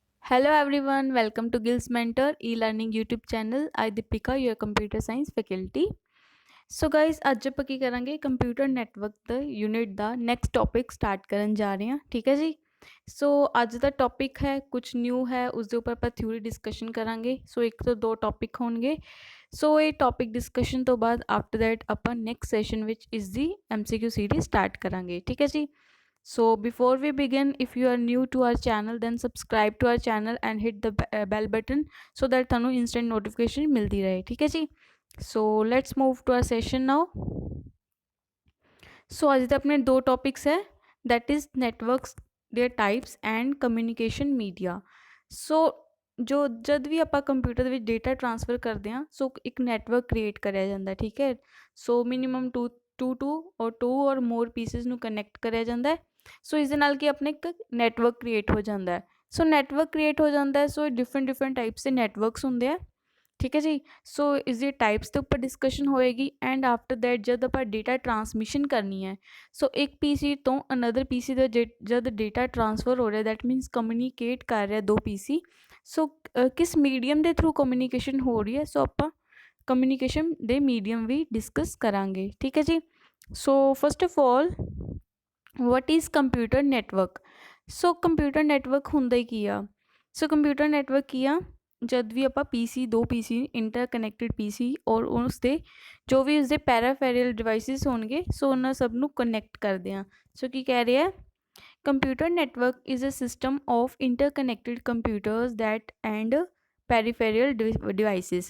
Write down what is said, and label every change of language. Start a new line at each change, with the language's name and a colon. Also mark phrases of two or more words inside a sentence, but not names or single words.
English: Hello everyone, welcome to Gil's Mentor e-learning YouTube channel. I Deepika, your computer science faculty. so guys
Punjabi: ਅੱਜ ਆਪਾਂ ਕੀ ਕਰਾਂਗੇ
English: computer network
Punjabi: ਦਾ ਯੂਨਿਟ ਦਾ
English: next topic start
Punjabi: ਕਰਨ ਜਾ ਰਹੇ ਹਾਂ। ਠੀਕ ਹੈ ਜੀ। ਸੋ ਅੱਜ ਦਾ ਟੌਪਿਕ ਹੈ ਕੁਝ ਨਿਊ ਹੈ, ਉਸ ਦੇ ਉੱਪਰ ਆਪਾਂ
English: theory discussion
Punjabi: ਕਰਾਂਗੇ। ਸੋ ਇੱਕ ਤੋਂ ਦੋ ਟੌਪਿਕ ਹੋਣਗੇ। ਸੋ ਇਹ ਟੌਪਿਕ ਡਿਸਕਸ਼ਨ ਤੋਂ ਬਾਅਦ
English: after that
Punjabi: ਆਪਾਂ
English: next session
Punjabi: ਵਿੱਚ ਇਸ ਦੀ
English: MCQ series start
Punjabi: ਕਰਾਂਗੇ। ਠੀਕ ਹੈ ਜੀ।
English: So before we begin, if you are new to our channel then subscribe to our channel and hit the bell button so that ਤੁਹਾਨੂੰ instant notification
Punjabi: ਮਿਲਦੀ ਰਹੇ। ਠੀਕ ਹੈ ਜੀ।
English: So let's move to our session now.
Punjabi: So ਅੱਜ ਦੇ ਆਪਣੇ ਦੋ ਟੌਪਿਕਸ ਹੈ,
English: that is networks, their types and communication media.
Punjabi: So ਜੋ ਜਦ ਵੀ ਆਪਾਂ ਕੰਪਿਊਟਰ ਦੇ ਵਿੱਚ
English: data transfer
Punjabi: ਕਰਦੇ ਹਾਂ ਸੋ ਇੱਕ
English: network create
Punjabi: ਕਰਿਆ ਜਾਂਦਾ। ਠੀਕ ਹੈ। ਸੋ
English: minimum two or more PCs
Punjabi: ਨੂੰ ਕਨੈਕਟ ਕਰਿਆ ਜਾਂਦਾ ਹੈ। ਸੋ ਇਸ ਦੇ ਨਾਲ ਕੀ ਆਪਣੇ ਇੱਕ
English: network create
Punjabi: ਹੋ ਜਾਂਦਾ ਹੈ। ਸੋ
English: network create
Punjabi: ਹੋ ਜਾਂਦਾ ਹੈ। ਸੋ
English: different types
Punjabi: ਦੇ ਨੈਟਵਰਕਸ ਹੁੰਦੇ ਆ। ਠੀਕ ਹੈ ਜੀ। ਸੋ ਇਸ ਦੀ ਟਾਈਪਸ ਦੇ ਉੱਪਰ ਡਿਸਕਸ਼ਨ ਹੋਏਗੀ
English: and after that
Punjabi: ਜਦ ਆਪਾਂ
English: data transmission
Punjabi: ਕਰਨੀ ਹੈ ਸੋ ਇੱਕ ਪੀਸੀ ਤੋਂ
English: another PC
Punjabi: ਦਾ ਜਦ
English: data transfer
Punjabi: ਹੋ ਰਿਹਾ
English: that means communicate
Punjabi: ਕਰ ਰਿਹਾ ਦੋ ਪੀਸੀ। ਸੋ ਕਿਸ ਮੀਡੀਅਮ ਦੇ ਥਰੂ ਕਮਿਊਨੀਕੇਸ਼ਨ ਹੋ ਰਹੀ ਹੈ ਸੋ ਆਪਾਂ ਕਮਿਊਨੀਕੇਸ਼ਨ ਦੇ ਮੀਡੀਅਮ ਵੀ ਡਿਸਕਸ ਕਰਾਂਗੇ। ਠੀਕ ਹੈ ਜੀ।
English: so first of all what is computer network?
Punjabi: ਸੋ
English: computer network
Punjabi: ਹੁੰਦਾ ਹੀ ਕੀ ਆ? ਸੋ
English: computer network
Punjabi: ਕੀ ਆ? ਜਦ ਵੀ ਆਪਾਂ ਪੀਸੀ ਦੋ
English: PC interconnected PC
Punjabi: ਔਰ ਉਸ ਦੇ ਜੋ ਵੀ ਉਸਦੇ
English: peripheral devices
Punjabi: ਹੋਣਗੇ ਸੋ ਉਹਨਾਂ ਸਭ ਨੂੰ ਕਨੈਕਟ ਕਰਦੇ ਹਾਂ। ਸੋ ਕੀ ਕਹਿ ਰਿਹਾ?
English: computer network is a system of interconnected computers that and peripheral devices.